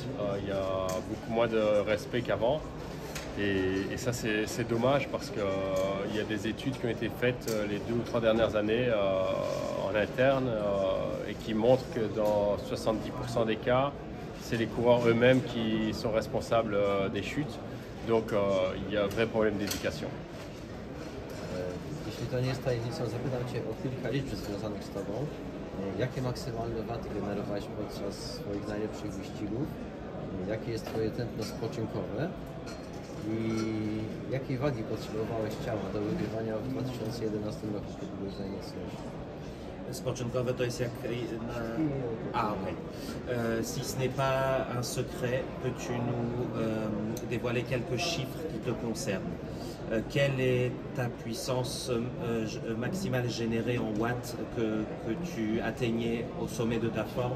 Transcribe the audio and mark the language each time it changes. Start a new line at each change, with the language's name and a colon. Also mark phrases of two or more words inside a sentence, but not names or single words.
French: Il y a beaucoup moins de respect qu'avant. Et ça, c'est dommage parce qu'il y a des études qui ont été faites les 2 ou 3 dernières années en interne et qui montrent que dans 70% des cas, c'est les coureurs eux-mêmes qui sont responsables des chutes. Donc il y a un vrai problème d'éducation.
Polish: Jeśli to nie jest tajemnicą, zapytam Cię o kilka liczb związanych z Tobą. Jakie maksymalne waty generowałeś podczas swoich najlepszych wyścigów? Jakie jest Twoje tętno spoczynkowe? I jakiej wagi potrzebowałeś ciała do wygrywania w 2011 roku, kiedy byłeś najmocniejszy? Spoczynkowe to jest jak na... Ah, ok.
French: Si ce n'est pas un secret, peux-tu nous dévoiler quelques chiffres qui te concernent? Quelle est ta puissance maximale générée en watts que tu atteignais au sommet de ta forme?